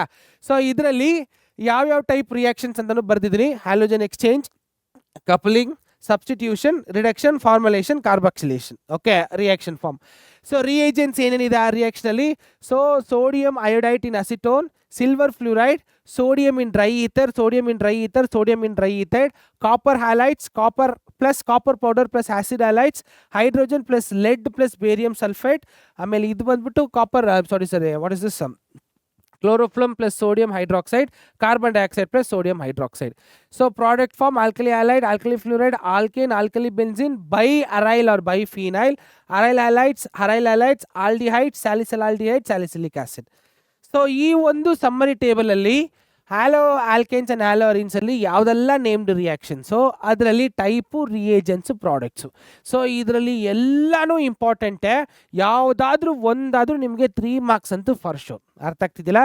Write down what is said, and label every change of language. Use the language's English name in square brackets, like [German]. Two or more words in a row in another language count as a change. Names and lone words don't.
[Kannada] ಸೊ ಇದರಲ್ಲಿ ಯಾವ್ಯಾವ [English] type reactions [Kannada] ಅಂತಲೂ ಬರ್ದಿದ್ದೀನಿ. [English] Halogen exchange, coupling, substitution, reduction, formulation, carboxylation. OK, reaction form. So reagents [Kannada] ಏನೇನಿದೆ ಆ ರಿಯಾಕ್ಷನಲ್ಲಿ? [English] So sodium iodide in acetone, silver fluoride, sodium in dry ether, sodium in dry ether, copper halides, copper plus copper powder plus acid halides, hydrogen plus lead plus barium sulfate. [Kannada] ಆಮೇಲೆ ಇದು ಬಂದ್ಬಿಟ್ಟು [English] copper what is this chloroform plus sodium hydroxide, carbon dioxide plus sodium hydroxide. So product form alkali halide, alkali fluoride, alkane, alkali benzene, bi-aryl or biphenyl, aryl halides, aldehyde, salicylaldehyde, salicylic acid. [Kannada] ಸೊ ಈ ಒಂದು [English] summary table halo alkanes and halo arenes [Kannada] ಯಾವುದೆಲ್ಲ [English] named reactions, [Kannada] ಅದರಲ್ಲಿ ಟೈಪು, ರಿಯೇಜೆಂಟ್ಸು, ಪ್ರಾಡಕ್ಟ್ಸು. ಸೊ ಇದರಲ್ಲಿ ಎಲ್ಲನೂ ಇಂಪಾರ್ಟೆಂಟೇ. ಯಾವುದಾದ್ರೂ ಒಂದಾದರೂ ನಿಮಗೆ 3 marks ಅಂತೂ [English] for sure. [Kannada] ಅರ್ಥ ಆಗ್ತಿದ್ದಿಲ್ಲ?